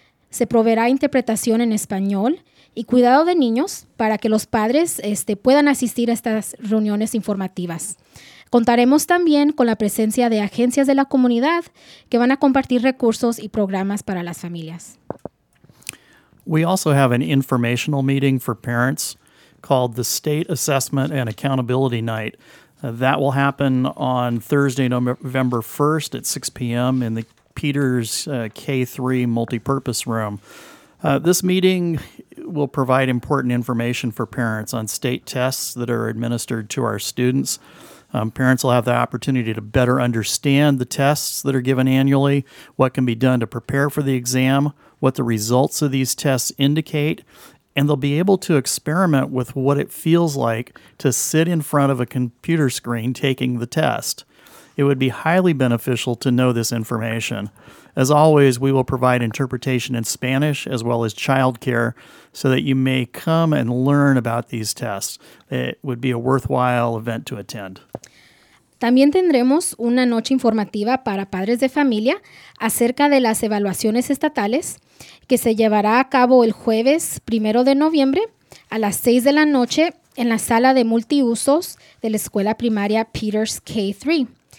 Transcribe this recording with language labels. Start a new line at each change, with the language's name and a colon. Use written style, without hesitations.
Spanish: Se proveerá interpretación en español y cuidado de niños para que los padres puedan asistir a estas reuniones informativas. Contaremos también con la presencia de agencias de la comunidad que van a compartir recursos y programas para las familias.
English: We also have an informational meeting for parents called the State Assessment and Accountability Night. That will happen on Thursday, November 1st at 6 p.m. in the Peters K-3 Multipurpose Room. This meeting will provide important information for parents on state tests that are administered to our students. Parents will have the opportunity to better understand the tests that are given annually, what can be done to prepare for the exam, what the results of these tests indicate, and they'll be able to experiment with what it feels like to sit in front of a computer screen taking the test. It would be highly beneficial to know this information. As always, we will provide interpretation in Spanish as well as child care so that you may come and learn about these tests. It would be a worthwhile event to attend.
Spanish: También tendremos una noche informativa para padres de familia acerca de las evaluaciones estatales que se llevará a cabo el jueves 1 de noviembre a las 6 de la noche en la sala de multiusos de la escuela primaria Peters K-3.